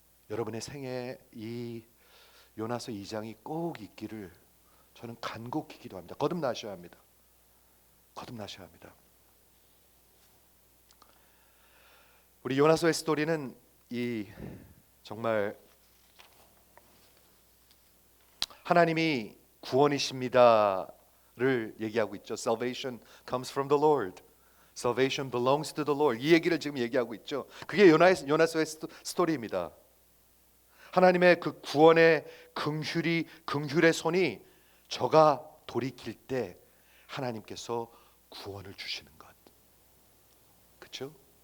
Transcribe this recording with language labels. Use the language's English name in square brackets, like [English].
[Korean] 여러분의 생애에 이 요나서 2장이 꼭 있기를 저는 간곡히 기도합니다. 거듭나셔야 합니다. 거듭나셔야 합니다. 우리 요나서의 스토리는 이 정말 하나님이 구원이십니다를 얘기하고 있죠. [English] Salvation comes from the Lord. Salvation belongs to the Lord. [Korean] 이 얘기를 지금 얘기하고 있죠. 그게 요나서의 스토리입니다. 하나님의 그 구원의 긍휼의 손이 저가 돌이킬 때 하나님께서 구원을 주시는 것. 그렇죠?